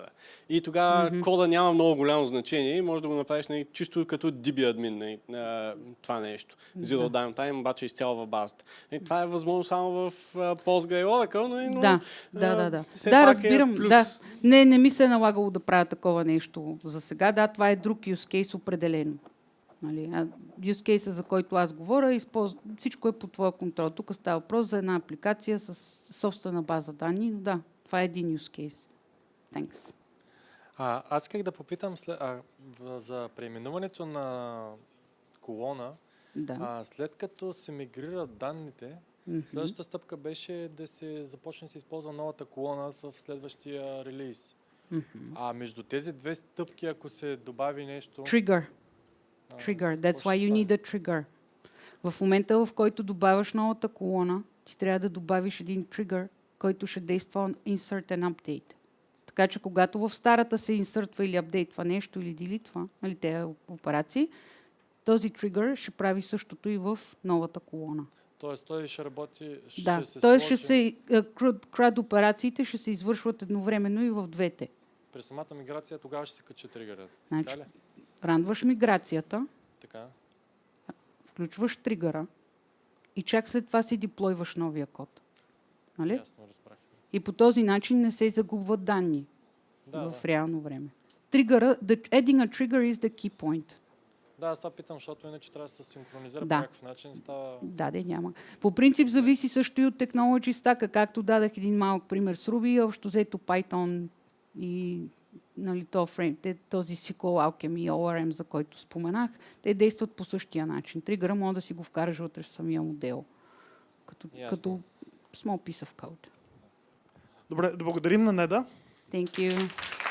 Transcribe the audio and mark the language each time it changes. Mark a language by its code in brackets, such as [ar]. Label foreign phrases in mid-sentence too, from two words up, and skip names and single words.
[bg] И тогава кода няма много голямо значение и може да го направиш чисто като [en] DB admin [bg] това нещо. [en] Zero Downtime, [bg] обаче изцяло в базата. Това е възможно само в Postgre и Oracle, но да, разбирам. Не ми се е налагало да правя такова нещо за сега. Да, това е друг [en] use case [bg] определено. [en] Use case, [bg] за който аз говоря, всичко е под твоя контрол. Тук става въпрос за една апликация с собствена база данни, но да, това е един [en] use case. Thanks. [bg] Аз исках да попитам за преименуването на колона. Да. След като се мигрират данните, следващата стъпка беше да се започне да се използва новата колона в следващия релиз. Между тези две стъпки, ако се добави нещо... [en] Trigger. That's why you need a trigger. [bg] В момента, в който добавяш новата колона, ти трябва да добавиш един тригър, който ще действа [en] insert and update. [bg] Така че когато в старата се инсъртва или апдейтва нещо, или делитва, тези операции, този тригър ще прави същото и в новата колона. Тоест той ще работи, CRUD операциите ще се извършват едновременно и в двете. При самата миграция тогава ще се качи тригърът. Значи, ранваш миграцията, така. Включваш тригъра и чак след това си деплойваш новия код. Нали? Ясно, разбрах. И по този начин не се загубват данни в реално време. [en] Adding a trigger is the key point. [bg] Да, аз питам, защото иначе трябва да се синхронизира по някакъв начин. Няма. По принцип зависи също и от [en] technology stack, [bg] както дадах един малък пример с Ruby, общо взето Python и този SQL Alchemy, ORM, за който споменах, те действат по същия начин. Тригъра може да си го вкараш вътре в самия модел. [en] Като small piece of code. [bg] Добре, да благодарим на Неда. [en] Thank you.